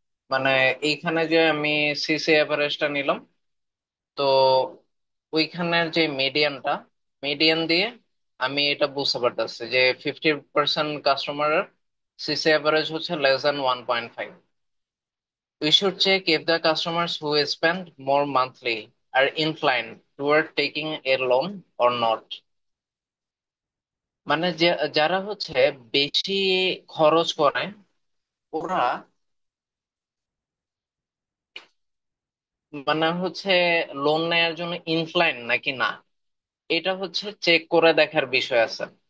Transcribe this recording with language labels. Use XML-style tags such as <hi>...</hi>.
<bn>মানে এইখানে যে আমি সিসি অ্যাভারেজটা নিলাম, তো ওইখানের যে মিডিয়ানটা, মিডিয়ান দিয়ে আমি এটা বুঝতে পারতেছি যে 50% কাস্টমারের সিসি অ্যাভারেজ হচ্ছে less than 1.5।</bn> <en>We should check if the customers who spend more monthly are inclined toward taking a loan or not।</en> <bn>মানে যে যারা হচ্ছে বেশি খরচ করে, ওরা মানে হচ্ছে লোন নেওয়ার জন্য ইনক্লাইন নাকি না, এটা হচ্ছে চেক করে দেখার বিষয় আছে।</bn>